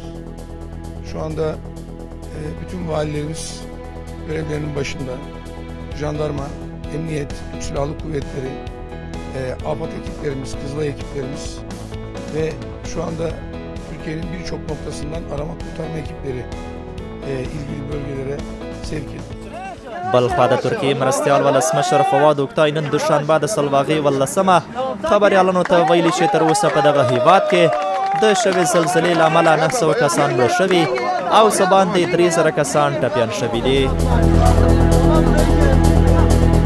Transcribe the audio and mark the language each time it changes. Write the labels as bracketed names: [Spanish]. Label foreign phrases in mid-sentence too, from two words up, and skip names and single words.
[Turkish] Şu anda bütün valilerimiz görevlerinin başında, jandarma, emniyet, Türk Silahlı Kuvvetleri, AFAD ekiplerimiz, Kızılay ekiplerimiz ve şu anda Türkiye'nin birçok noktasından arama kurtarma ekipleri ilgili bölgelere sevk edildi. [Pashto] بلخوا د ترکیې مرستیال ولسمشر فواد اوکتای نن دوشنبه د سلواغې 18 خبریالانو ته ویلي چې تر اوسه په دغه هیواد کې د شوې زلزلې له امله 900 کسان مړه شوي او څه باندې 3000 کسان ټپیان شوي دي.